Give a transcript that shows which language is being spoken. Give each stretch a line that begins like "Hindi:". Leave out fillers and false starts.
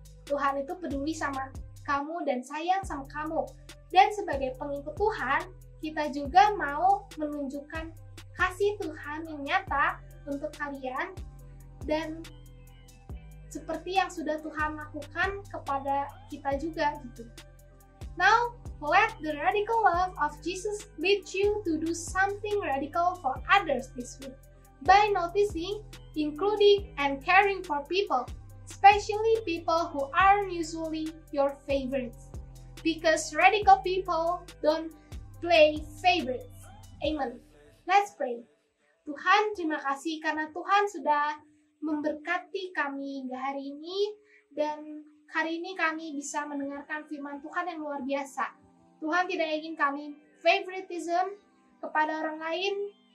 Indonesian: Tuhan itu peduli sama kamu dan sayang sama kamu. Dan sebagai pengikut Tuhan, kita juga mau menunjukkan kasih Tuhan yang nyata untuk kalian dan seperti yang sudah Tuhan lakukan kepada kita juga gitu.
English: Now, let the radical love of Jesus lead you to do something radical for others this week by noticing, including, and caring for people, especially people who aren't usually your favorites. Because radical people don't play favorites. Amen. Let's pray.
Indonesian: Tuhan, terima kasih karena Tuhan sudah memberkati kami hingga hari ini, dan hari ini kami bisa mendengarkan firman Tuhan yang luar biasa. Tuhan tidak ingin kami favoritism kepada orang lain.